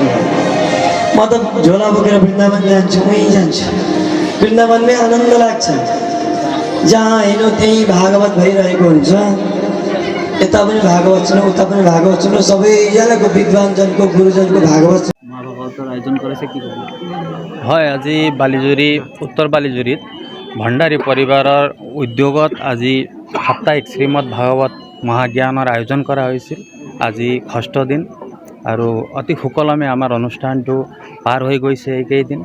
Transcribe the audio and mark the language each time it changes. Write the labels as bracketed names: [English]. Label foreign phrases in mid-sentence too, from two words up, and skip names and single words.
[Nepali] म त झोला बोकेर वृन्दावन जान्छु, उहीँ जान्छु। वृन्दावनमै आनन्द लाग्छ। जहाँ हेर्नु त्यहीँ भागवत भइरहेको हुन्छ। यता पनि भागवत सुनौ, उता पनि भागवत सुनौ। सबैजनाको विद्वानजनको गुरुजनको भागवत [Assamese] আয়োজন কৰিছে কি ক'ব? হয়, আজি বালিজুৰি উত্তৰ বালিজুৰিত ভণ্ডাৰী পৰিবাৰৰ উদ্যোগত আজি সাপ্তাহিক শ্ৰীমদ ভাগৱত মহাজ্ঞানৰ আয়োজন কৰা হৈছিল। আজি ষষ্ঠ দিন আৰু অতি সুকলমে আমাৰ অনুষ্ঠানটো পাৰ হৈ গৈছে এইকেইদিন।